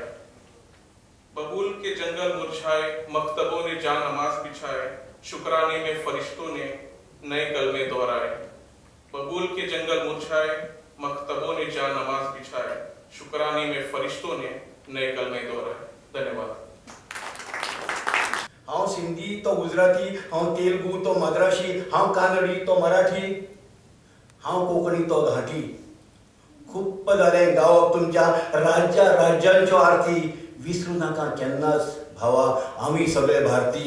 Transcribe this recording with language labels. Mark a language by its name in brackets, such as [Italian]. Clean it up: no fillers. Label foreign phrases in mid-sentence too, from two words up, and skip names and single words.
[Hindi] बबूल के जंगल मुरझाए, मकतबों ने जान नमाज बिछाए, शुक्राने में फरिश्तों ने नए कलमे दोहराए। बबूल के जंगल मुरझाए, मकतबों ने जान नमाज बिछाए, शुक्राने में फरिश्तों ने नए कलमे दोहराए। धन्यवाद। [Konkani] हांव सिंधी तो गुजराती, हांव तेलुगू तो मद्रासी, हांव कानडी तो मराठी, हांव कोंकणी तो घाटी। खूप जालें गावप तुमच्या राज्यांच्यो आरती। विसरू नाका केन्नाच भावा, आमी सगळे भारती।